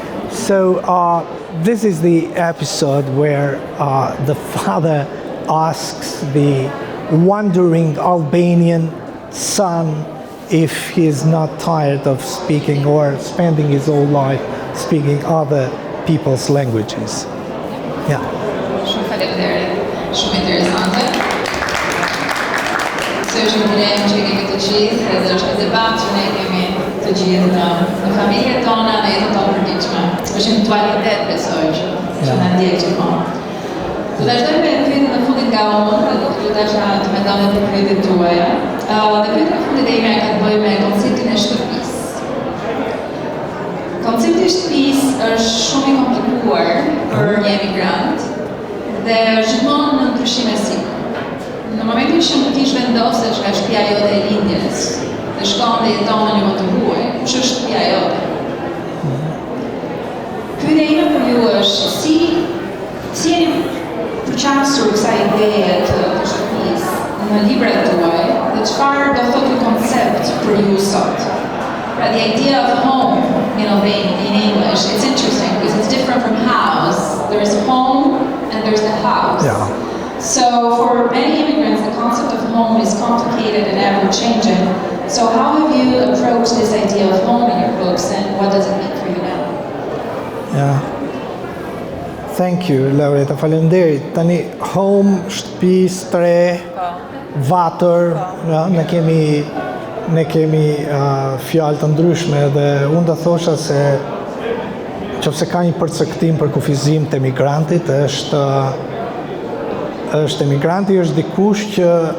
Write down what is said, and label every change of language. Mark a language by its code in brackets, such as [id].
[en] So this is the episode where the father asks the wandering Albanian son if he is not tired of speaking or spending his whole life speaking other people's languages. Yeah. [sq] Shumë faleminderit. Shumë interesante. Se është një dilem që kemi të gjithë dhe është një debat që ne kemi të gjithë në familjet tona, në jetën tonë përditshme. Është një mutualitet, besoj, që na ndjek gjithmonë. Do ta vazhdojmë me pyetjen në fundit nga unë, dhe do ta të mendoni për pyetjet tuaja. Dhe pyetja e fundit e ime ka të bëjë me konceptin e shtëpisë. Koncepti i shtëpisë është shumë i komplikuar për një emigrant dhe është gjithmonë në ndryshime siklu. Në momentin që ti zhvendosesh nga shtëpia jote e lindjes dhe shkon dhe jeton në një vend të huaj, kush është shtëpia jote? Pyetja ime për ju është si jeni përqasur kësaj ideje të shtëpisë në librat tuaj dhe çfarë do thotë ky koncept për ju sot? [en] Right, the idea of home, in English, it's interesting because it's different from house. There's home and there's the house. Yeah. So for many immigrants, the concept of home is complicated and ever-changing. So how have you approached this idea of home in your books and what does it mean for you now? Yeah. Thank you, Laureta. [sq] Faleminderit. Tani home, shtëpi, stre, vatër, ja, ne kemi fjalë të ndryshme dhe unë do thosha se nëse ka një përcaktim për kufizim të emigrantit, është emigranti është dikush që